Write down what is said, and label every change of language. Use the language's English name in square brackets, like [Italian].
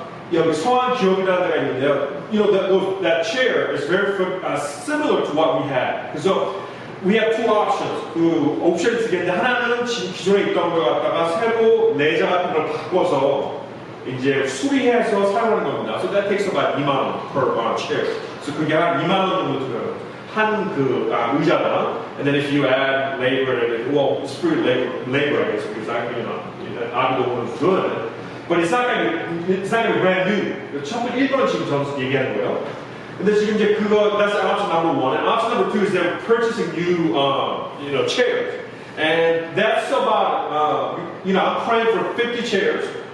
[Korean] 여기 성안 기업이라는 데가 있는데요. [English] That chair is very similar to what we had. [Korean] 그래서 [English] we have two options. [Korean] 그 옵션이 두 개인데 하나는 지금 기존에 있던 걸 갖다가 새로 레자 같은 걸 바꿔서 이제 수리해서 사용하는 겁니다. [English] So that takes about 2만 원 per chair. [Korean] So 그게 한 2만 원 정도 들어요. 한 그 의자당. [English] And then if you add labor, well, it's free labor, I guess, because I'll be the one who's doing it. But it's not going to be brand new. [Korean] 첫 번째 1번은 지금 저는 얘기하는 거예요. 근데 지금 이제 그거, [English] that's option number one. And option number two is they're purchasing new, chairs. And that's about, I'm praying for 50 chairs.